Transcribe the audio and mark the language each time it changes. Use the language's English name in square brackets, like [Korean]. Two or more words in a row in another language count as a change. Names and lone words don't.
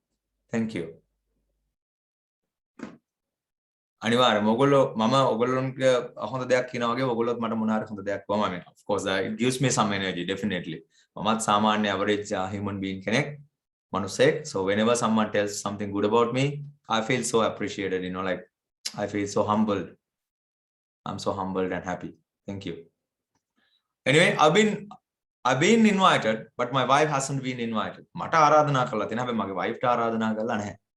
[English] Thank you. [Sinhala] අනිවාර්යයෙන්ම ඔයගොල්ලෝ මම ඔයගොල්ලන්ගේ හොඳ දෙයක් කියනවා වගේ ඔයගොල්ලොත් මට මොනාර හොඳ දෙයක් වම [English] I mean of course it gives me some energy definitely. [Sinhala] මමත් සාමාන්‍ය [English] average human being [Sinhala] කෙනෙක් මනුස්සයෙක්. [English] So whenever someone tells something good about me I feel so appreciated, you know, like I feel so humbled. I'm so humbled and happy. Thank you. Anyway, I've been invited, but my wife hasn't been invited. [Sinhala] මට ආරාධනා කරලා තියෙනවා හැබැයි මගේ wife ට ආරාධනා කරලා නැහැ.